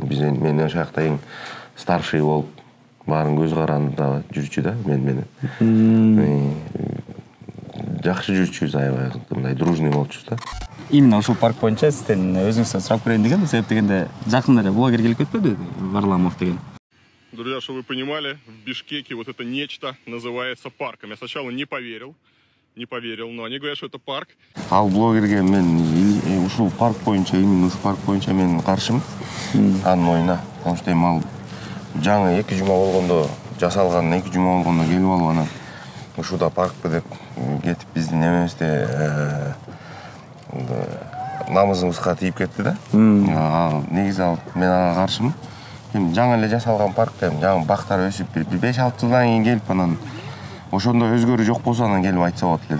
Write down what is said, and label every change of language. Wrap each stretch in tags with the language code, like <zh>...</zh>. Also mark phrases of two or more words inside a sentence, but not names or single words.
<ky>Мен ошол жакта эң старший болуп баарын көз карандыда жүрчү да мен менен. Жакшы жүрчүбүз аябай мындай дружный болчубуз да. Именно ушул парк боюнча сизден өзүңүздөн сурап көрөйүн деген, себеп дегенде жакында эле блогер келип кетпеди, Варламов деген.</ky> <ru>Друзья, чтобы вы понимали, в Бишкеке вот это нечто называется парком. Я сначала не поверил, но они говорят, что это парк.</ru> <ky>Ал блогерге мен ушул парк боюнча, именно ушул парк боюнча мен каршымын. Анын оюна.</ky> <ru>Потому что</ru> <ky>ал жаңы 2 жума болгондо жасалган, 2 жума болгондо келип алып анан ушуда паркпы деп кетип биздин эмебизде намызыбызга тийип кетти да. Негизи мен ага каршымын. Жаңы эле жасалган парк деп, жаңы бактар өсүп, 5-6 жылдан кийин келип анан ошондо өзгөрүү жок болсо анан келип айтса болот эле да.</ky>